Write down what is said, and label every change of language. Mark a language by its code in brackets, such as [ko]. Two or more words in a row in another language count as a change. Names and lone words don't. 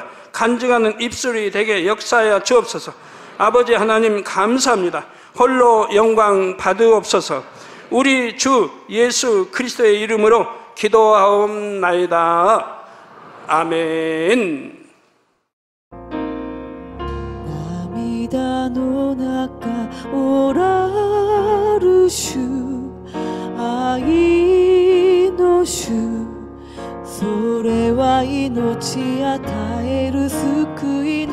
[ko] 간증하는 입술이 되게 역사하여 주옵소서. 아버지 하나님 감사합니다. 홀로 영광 받으옵소서. 우리 주 예수 그리스도의 이름으로 기도하옵나이다. 아멘. [ja] 涙の中おらる主、愛の主、それは命与える救い